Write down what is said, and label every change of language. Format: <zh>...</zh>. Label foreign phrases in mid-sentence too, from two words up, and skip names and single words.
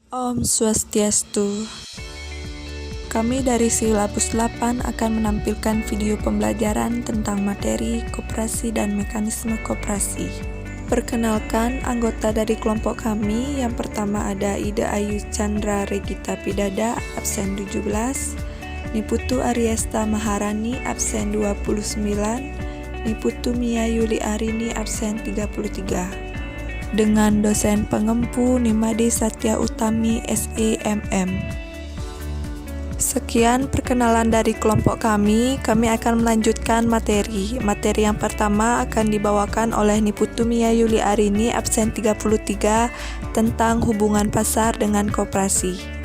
<id>Om Swastiastu. Kami dari Silabus 8 akan menampilkan video pembelajaran tentang materi koperasi dan mekanisme koperasi. Perkenalkan anggota dari kelompok kami. Yang pertama ada Ida Ayu Chandra Regita Pidada, absen 17. Niputu Ariesta Maharani, absen 29. Niputu Mia Yuli Arini, absen 33. Dengan dosen pengempu Nimade Satya Utami, SEMM. Sekian perkenalan dari kelompok kami akan melanjutkan materi. Materi yang pertama akan dibawakan oleh Niputu Mia Yuli Arini, absen 33, tentang hubungan pasar dengan koperasi.</id>